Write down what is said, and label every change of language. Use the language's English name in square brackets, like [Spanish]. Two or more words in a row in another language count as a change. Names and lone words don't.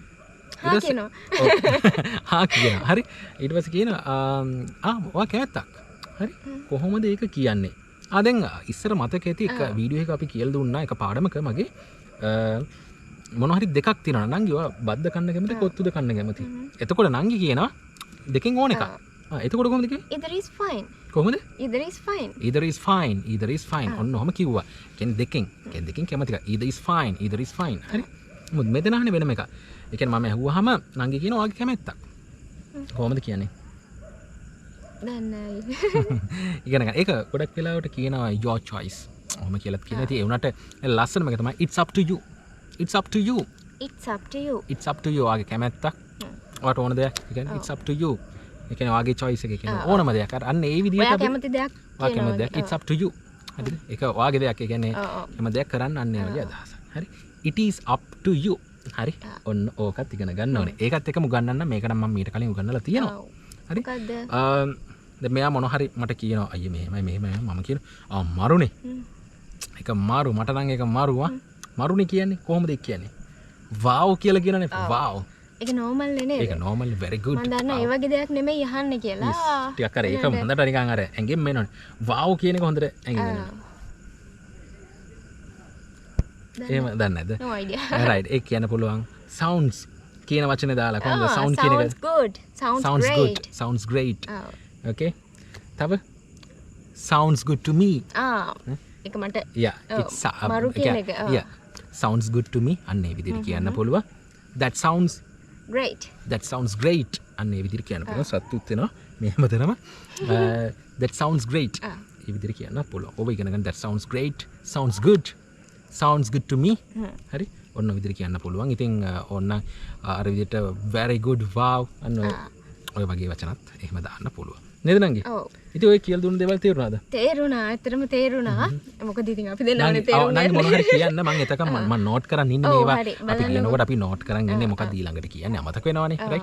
[Sinhala] හා කියනවා. හරි. ඊට පස්සේ කියනවා ඔයා කැමැත්තක්. හරි. කොහොමද ඒක කියන්නේ? දැන් ඉස්සර මතක ඇති එක වීඩියෝ එක අපි කියලා දුන්නා එක පාඩමක මගේ මොන හරි දෙකක් තියෙනවා. නංගි ඔයා බද්ද කන්න කැමති කොත්තුද කන්න කැමති? එතකොට නංගි කියනවා දෙකෙන් ඕන එකක්. එතකොට කොහොමද කිව්වේ? [English] either is fine. [Sinhala] කොහොමද? [English] either is fine. either is fine. either is fine. [Sinhala] ඔන්න ඔහම කිව්වා. කියන්නේ දෙකෙන් කැමති එක. [English] either is fine. either is fine. [Sinhala] හරි. මොකද මෙතන අහන්නේ වෙනම එකක්. ඒ කියන්නේ මම ඇහුවාම නංගි කියනවා ඔයාගේ කැමැත්තක්. කොහොමද කියන්නේ? දන්නේ ඉගෙන ගන්න. ඒක ගොඩක් වෙලාවට කියනවා [English] your choice. [Sinhala] ඔහොම කියලාත් කියනවා. ඉතින් ඒ උනට ලස්සනම එක තමයි [English] it's up to you. it's up to you. it's up to you. it's up to you. [Sinhala] ඔයාගේ කැමැත්තක්. ඔයාට ඕන දෙයක්. ඒ කියන්නේ [English] it's up to you. [Sinhala] ඒ කියන්නේ ඔයාගේ choice එක කියන්නේ ඕනම දෙයක්. අන්න ඒ විදිහට ඔයා කැමති දෙයක් ඔයා කැමති දෙයක් [English] it's up to you. [Sinhala] හරිද? ඒක ඔයාගේ දෙයක්. ඒ කියන්නේ හැම දෙයක් කරන්න අන්න ඒ වගේ අදහස. හරි? [English] it is up to you. [Sinhala] හරි? ඔන්න ඕකත් ඉගෙන ගන්න ඕනේ. ඒකත් එකම උගන්වන්න මේක නම් මම මීට කලින් උගන්වලා තියෙනවා. හරි? දැන් මෙයා මොන හරි මට කියනවා අයියේ මෙහෙමයි මම කියනවා මරුනේ. ඒක මාරු මට නම් ඒක මාරුවා. මරුනේ කියන්නේ කොහොමද ඒක කියන්නේ? wow කියලා කියනනේ wow. ඒක normal නේ. ඒක [English] normal very good. [Sinhala] මම දන්නා ඒ වගේ දෙයක් නෙමෙයි අහන්නේ කියලා. ටිකක් අර ඒක හොඳට නිකන් අර ඇඟෙන් එනවනේ. wow කියන එක හොඳට ඇඟෙන් එනවා. එහෙම දන්නේ නැද්ද? [English] no idea. [Sinhala] right ඒක කියන්න පුළුවන් sounds කියන වචනේ දාලා කොහොමද sound කියන එක? [English] sounds good. sounds great. good. sounds great. okay. තව sounds good to me. [Sinhala] ඒක මට [English] yeah it's [Sinhala] මරු කියන එක. [English] yeah sounds good to me [Sinhala] අන්න ඒ විදිහට කියන්න පුළුවන්. that sounds great. [English] that sounds great [Sinhala] අන්න ඒ විදිහට කියන්න පුළුවන්. සතුටුත් වෙනවා මේ හැමතැනම [English] that sounds great [Sinhala] ඒ විදිහට කියන්න පුළුවන්. ඔබ ඉගෙන ගන්න [English] that sounds great sounds good to me. [Sinhala] හරි ඔන්න විදිහට කියන්න පුළුවන්. ඉතින් ඔන්න අර විදිහට [English] very good wow [Sinhala] අන්න ඔය වගේ වචනත් එහෙම දාන්න පුළුවන්. නේද නංගි? ඔව්. ඉතින් ඔය කියලා දුන්න දේවල් තේරුණාද? තේරුණා. ඇත්තටම තේරුණා. මොකද ඉතින් අපි දෙන්නවනේ නංගි තේරුණා. මොන හරි කියන්න මම එතකම මම නෝට් කරන් ඉන්නේ ඔව්, මේවා. හරි. අපි කියනකොට අපි නෝට් කරන් ඉන්නේ මොකක්ද ඊළඟට කියන්නේ අමතක වෙනවනේ. රයිට්.